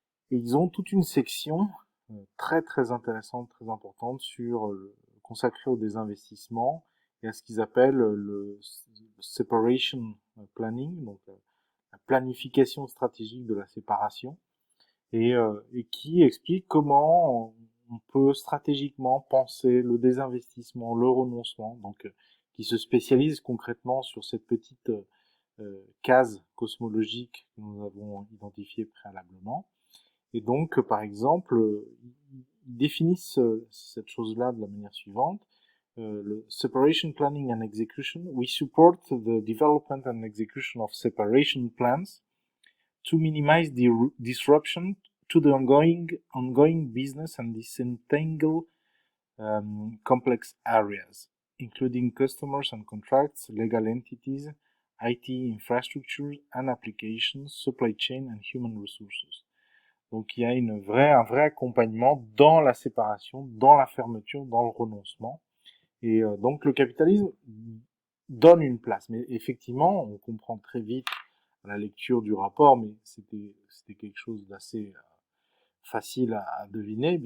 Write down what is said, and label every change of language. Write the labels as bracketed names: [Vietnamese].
[French] Et ils ont toute une section très très intéressante, très importante consacrée au désinvestissement et à ce qu'ils appellent le separation planning, donc la planification stratégique de la séparation, et qui explique comment on peut stratégiquement penser le désinvestissement, le renoncement, donc qui se spécialise concrètement sur cette petite case cosmologique que nous avons identifiée préalablement. Et donc, par exemple, ils définissent cette chose-là de la manière suivante. [English] Le Separation Planning and Execution. We support the development and execution of separation plans to minimize the disruption to the ongoing business and disentangle complex areas, including customers and contracts, legal entities, IT infrastructures and applications, supply chain and human resources. [French] Donc il y a un vrai accompagnement dans la séparation, dans la fermeture, dans le renoncement. Et donc le capitalisme donne une place. Mais effectivement, on comprend très vite à la lecture du rapport, mais c'était quelque chose d'assez facile à deviner.